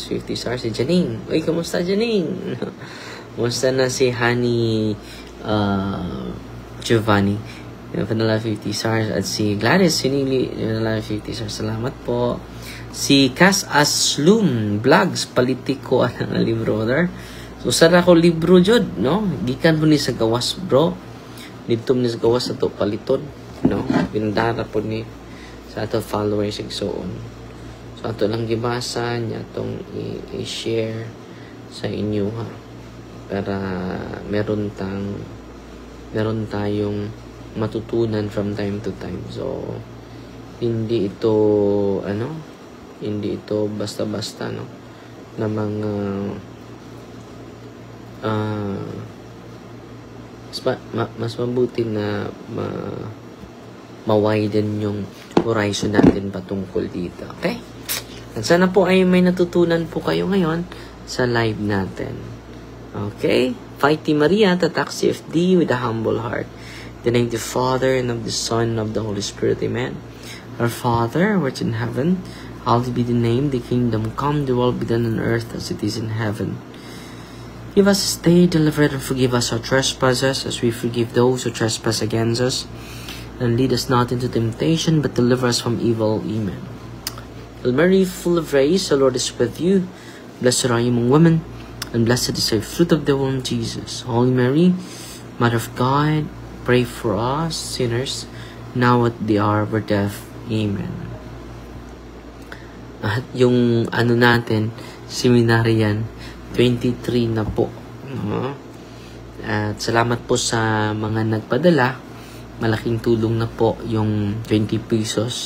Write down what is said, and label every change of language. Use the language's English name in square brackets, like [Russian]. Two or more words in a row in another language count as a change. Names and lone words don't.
[Filipino] 50 stars si Janine. Uy, kamusta Janine? Kamusta na si Honey Giovanni? Vanilla 50 stars. At si Gladys Sinili, Vanilla 50 stars. Salamat po. Si Cass Aslum Vlogs, politiko ang libro there. So, [Cebuano] sara ko libro jud, no? Gikan mo ni sa gawas, bro. Dito mo ni sa gawas sa to paliton, no? Pindara po ni sa ato followers igsoon. [Filipino] So, ato lang gibasa niya itong i-share sa inyo, ha? Para meron tayong matutunan [English] from time to time. [Filipino] So, hindi ito, hindi ito basta-basta, no? Na mga mas mabuti na ma-widen yung horizon natin patungkol dito. Okay? At sana po ay may natutunan po kayo ngayon sa live natin. Okay? [English] Fighting Maria, tatak CFD with a humble heart. In the name of the Father, and of the Son, and of the Holy Spirit. Amen. Our Father, who art in heaven, hallowed be the name, the kingdom come, the will be done on earth as it is in heaven. Give us this day, deliver and forgive us our trespasses, as we forgive those who trespass against us. And lead us not into temptation, but deliver us from evil. Amen. Hail Mary, full of grace, the Lord is with you. Blessed are you among women, and blessed is the fruit of the womb, Jesus. Holy Mary, Mother of God, pray for us sinners, now at the hour of our death. Amen. [Filipino] At yung natin, seminary yan, 23 na po. At salamat po sa mga nagpadala. Malaking tulong na po yung 20 pesos.